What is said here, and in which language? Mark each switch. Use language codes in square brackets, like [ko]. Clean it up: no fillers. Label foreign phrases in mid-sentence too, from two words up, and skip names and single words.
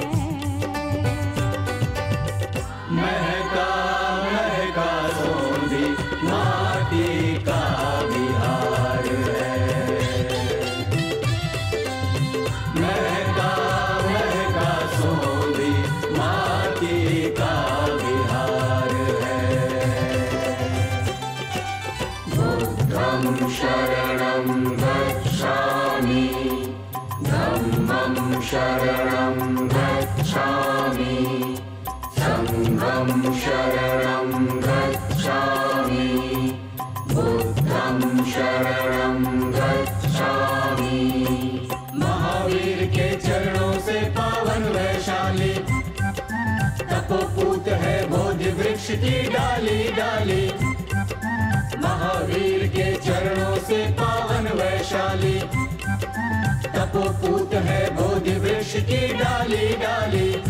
[hi] महका महका सोंधी माटी का बिहार है। महका महका सोंधी माटी का बिहार है। [pi] बुद्धं शरणं गच्छामि, धम्मं शरणं गच्छामि, संघं शरणं गच्छामि, बुद्धं शरणं गच्छामि। [hi] महावीर के चरणों से पावन वैशाली, तपोपूत है बोधि वृक्ष की डाली डाली। महावीर के चरणों से पावन वैशाली, तपोपूत है बोधि वृक्ष की डाली डाली।